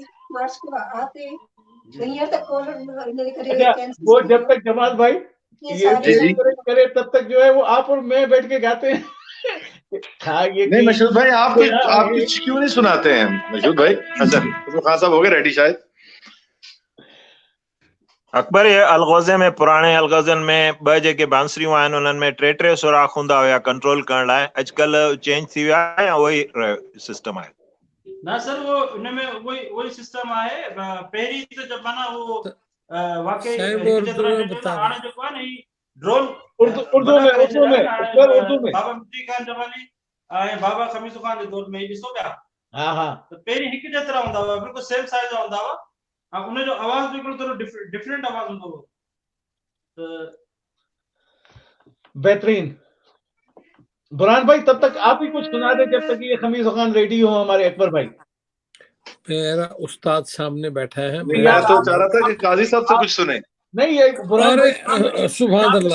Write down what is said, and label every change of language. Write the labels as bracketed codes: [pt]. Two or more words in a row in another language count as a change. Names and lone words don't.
[ur] اچھا، وہ جب تک جمال بھائی یہ کرے تب تک جو ہے وہ آپ اور میں بیٹھ کے گاتے ہیں. نہیں مشہود بھائی، آپ کچھ کیوں نہیں سناتے ہیں مشہود بھائی? اچھا خان صاحب ہو گئے ریڈی شاید. [sd] अकबर [ur] یہ الغوزے میں پرانے الغوزن میں [sd] ब जेके बांसुरियूं आहिनि उन्हनि में टे सुराख हूंदा हुया कंट्रोल करण लाइ, अॼुकल्ह चेंज थी विया आहे या वही सिस्टम आहे? [ur] نا سر، وہ ان میں وہی سسٹم آهي. [sd] पहिरीं त जब माना वो वाकई हाणे जेको आहे न ही ड्रोन [ur] اردو میں [sd] बाबा मुफ्ती खान जमानी ऐं बाबा खमीसो खान जे दौर में ही ॾिसो पिया। हा त पहिरीं हिकु जेतिरा हूंदा हुआ, बिल्कुलु सेम साइज जा हूंदा हुआ, ऐं उनजो आवाज़ बि हिकिड़ो थोरो डिफरेंट आवाज़ हूंदो हो। त बेहतरीन। [ur] برہان بھائی تب تک آپ ہی کچھ سنا دے جب تک یہ خمیس خان ریڈی ہو ہمارے اکبر بھائی. میرا استاد سامنے بیٹھا ہے. میں تو چاہ رہا تھا کہ قاضی صاحب سے کچھ سنے. نہیں یہ برہان بھائی [ar] سبحان الله